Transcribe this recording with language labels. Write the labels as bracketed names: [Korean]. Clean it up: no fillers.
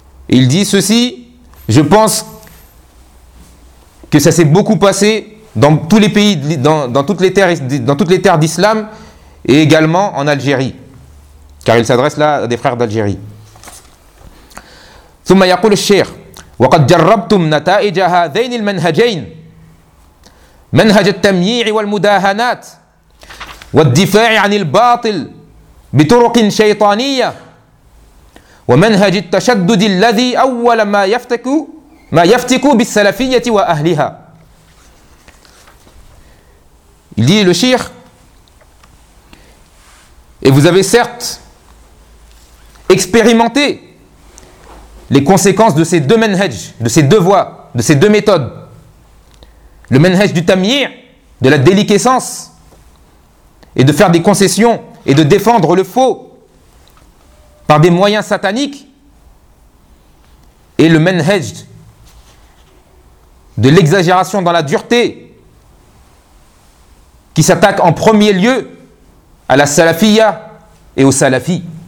[French] Il dit ceci, je pense que ça s'est beaucoup passé dans tous les pays, dans toutes les terres d'islam et également en Algérie. Car il s'adresse là à des frères d'Algérie. [Arabic] ثم يقول الشيخ وقد جربتم نتائج هذين المنهجين منهج التمييع والمداهنات والدفاع عن الباطل بطرق شيطانية ومنهج التشدد الذي أول ما يفتك بالسلفية وأهلها. [French] Il dit le Cheikh, et vous avez certes expérimenté les conséquences de ces deux manhajs, de ces deux voies, de ces deux méthodes. Le manhaj du tamyir, de la déliquescence, et de faire des concessions, et de défendre le faux par des moyens sataniques, et le manhaj de l'exagération dans la dureté, qui s'attaque en premier lieu à la salafia et aux salafis.